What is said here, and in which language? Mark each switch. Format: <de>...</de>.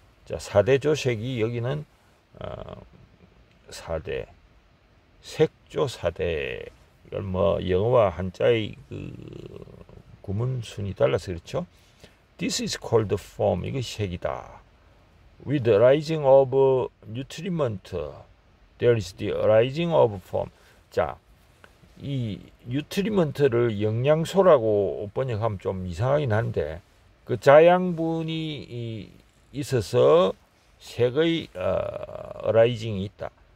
<ko>자, 4대 조색이 여기는 4대 색조 4대, 이걸 뭐 영어와 한자의 그 구문 순이 달라서 그렇죠.</ko> <en>This is called form.</en> <ko>이것이 색이다.</ko> <en>With the rising of nutriment, there is the rising of form.</en> <ko>자, 이 nutriment를 영양소라고 번역하면 좀 이상하긴 한데, 그 자양분이 있어서 색의 rising이 있다.</ko>